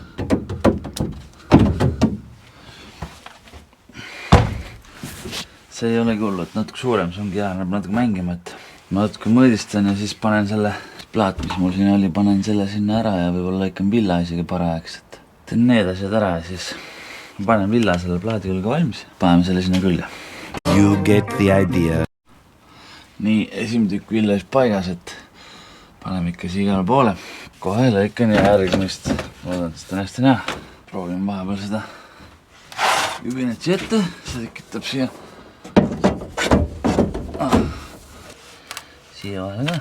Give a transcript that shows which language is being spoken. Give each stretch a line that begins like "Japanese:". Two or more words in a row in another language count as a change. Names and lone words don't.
Estonian: See ei olegi hullu, et natuke suurem, see ongi hea, näeb natuke mängima, et ma natuke mõõdistan ja siis panen selle plaat, mis mul siin oli, panen selle sinna ära ja võib-olla lõikan villa isegi parajaks, et teen need asjad ära ja siis panen villa selle plaadi külge valmis, paneme selle sinna külge.
English: You get the idea.
Estonian: Nii, esimene tükk villas paigas, et paneme ikka siia igale poole. Kohe lõikan järgmist. Loodan, et seda on hästi näha. Proovime vahepeal seda jubinat siia ette. See tekitab siia. Siia vahele ka.